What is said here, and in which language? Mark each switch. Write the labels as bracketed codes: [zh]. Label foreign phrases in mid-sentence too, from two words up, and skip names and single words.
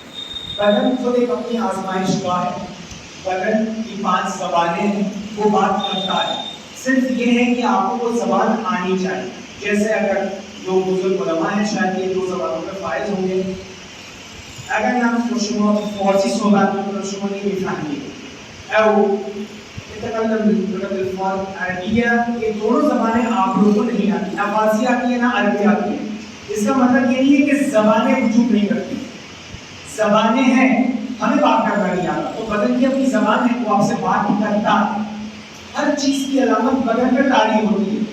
[ur] بدن خود ایک اپنی آزمائش گاہ ہے. بدن کی 5 زبانیں ہیں, وہ بات کرتا ہے. صرف یہ ہے کہ آپ کو وہ زبان آنی چاہیے. جیسے اگر جو بزرگ علماء ہیں شاید یہ 2 زبانوں پہ فائز ہوں گے. [fa] اگر نام شما فارسی صحبت می‌کنید شما نمی‌فهمید [ar] او يتكلم بلغت الفارس [ur] عربیہ, یہ دونوں زبانیں آپ لوگوں کو نہیں آتی, نہ فارسی آتی ہے نہ عربی آتی ہے. اس کا مطلب یہ نہیں ہے کہ زبانیں وجود نہیں کرتی, زبانیں ہیں, ہمیں بات کرنا نہیں آتا. تو بدن کی اپنی زبان ہے, وہ آپ سے بات نہیں کرتا. ہر چیز کی علامت بدن میں تاری ہوتی ہے.